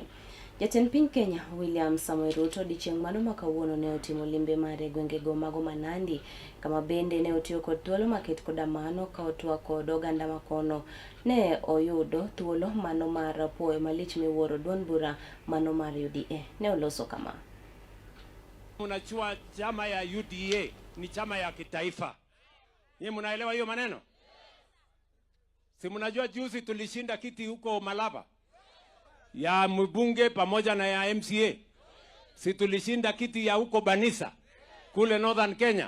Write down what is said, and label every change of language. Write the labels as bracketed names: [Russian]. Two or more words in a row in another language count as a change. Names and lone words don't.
[Luo (Kenya and Tanzania)] Jatend piny Kenya William Samoei Ruto di chieng' mano makawuono ne otimo limbe mare gwenge go mago manandi kama bende ne otiyo kod thuolo maket koda mano ka otwa kod oganda makono ne oyudo thuolo mano mar puoyo malich miwuoro duond bura mano mar UDA ne oloso kama. [Swahili] Unachua chama ya UDA ni chama ya kitaifa. Nyinyi mnaelewa hiyo maneno? Si mnajua juzi tulishinda kiti huko Malaba ya mbunge pamoja na ya MCA. Si tulishinda kiti ya huko Banisa kule Northern Kenya.